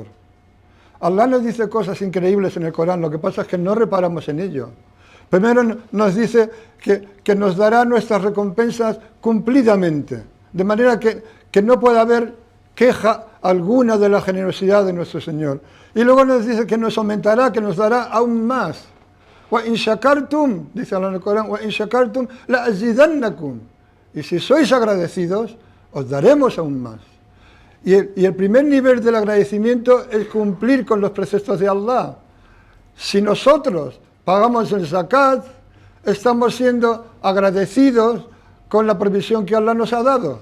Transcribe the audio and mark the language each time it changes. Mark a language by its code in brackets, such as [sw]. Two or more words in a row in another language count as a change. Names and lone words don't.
[es] Allah nos dice cosas increíbles en el Corán, lo que pasa es que no reparamos en ello. Primero nos dice que nos dará nuestras recompensas cumplidamente, de manera que no pueda haber queja alguna de la generosidad de nuestro Señor. Y luego nos dice que nos aumentará, que nos dará aún más. [ar] وإن شكرتم, [es] dice Allah en el Corán, [ar] وإن شكرتم لأزيدنكم. [es] Y si sois agradecidos, os daremos aún más. Y el primer nivel del agradecimiento es cumplir con los preceptos de Allah. Si nosotros pagamos el zakat, estamos siendo agradecidos con la provisión que Allah nos ha dado.